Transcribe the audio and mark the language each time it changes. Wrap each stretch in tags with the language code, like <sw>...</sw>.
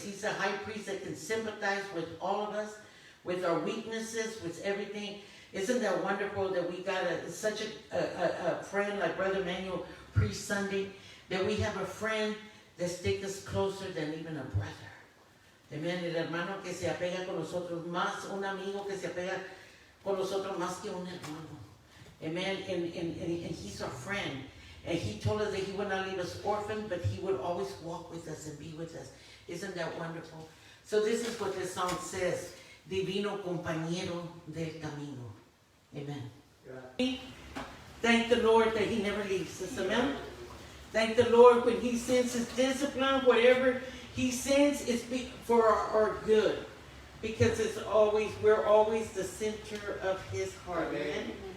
<en>He's a high priest that can sympathize with all of us, with our weaknesses, with everything. Isn't that wonderful that we got such a friend like Brother Manuel preached Sunday, that we have a friend that sticks us closer than even a brother. Amen.</en> <es>El hermano que se apega con nosotros más, un amigo que se apega con nosotros más que un hermano.</es> <en>Amen. And He's our friend. And He told us that He would not leave us orphaned, but He would always walk with us and be with us. Isn't that wonderful? So this is what this song says.</en> <es>Divino compañero del camino.</es> <en>Amen.</en> <es>Gracias.</es> <en>Thank the Lord that He never leaves us. Amen. Thank the Lord when He sends His discipline, whatever He sends is for our good. Because we're always the center of His heart. Amen.</en>